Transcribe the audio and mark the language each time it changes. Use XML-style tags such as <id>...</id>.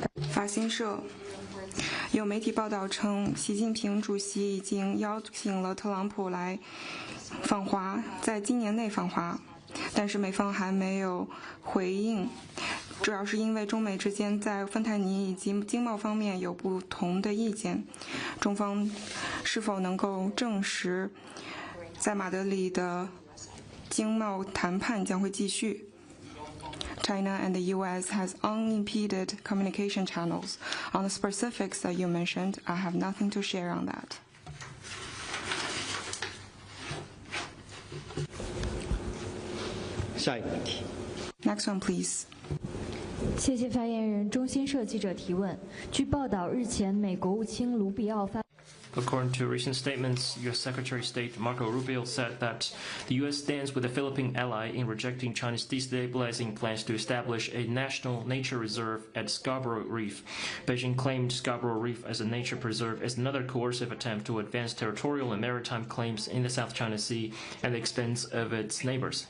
<zh>法新社有媒体报道称，习近平主席已经邀请了特朗普来访华，在今年内访华，但是美方还没有回应，主要是因为中美之间在芬太尼以及经贸方面有不同的意见。中方是否能够证实，在马德里的经贸谈判将会继续？</zh> <en>China and the U.S. has unimpeded communication channels. On the specifics that you mentioned, I have nothing to share on that. Next one, please.</en> <zh>谢谢发言人。中新社记者提问：据报道，日前美国务卿卢比奥发。</zh> <en>According to recent statements, U.S. Secretary of State Marco Rubio said that the U.S. stands with a Philippine ally in rejecting China's destabilizing plans to establish a national nature reserve at Scarborough Reef. Beijing claimed Scarborough Reef as a nature preserve as another coercive attempt to advance territorial and maritime claims in the South China Sea at the expense of its neighbors.</en>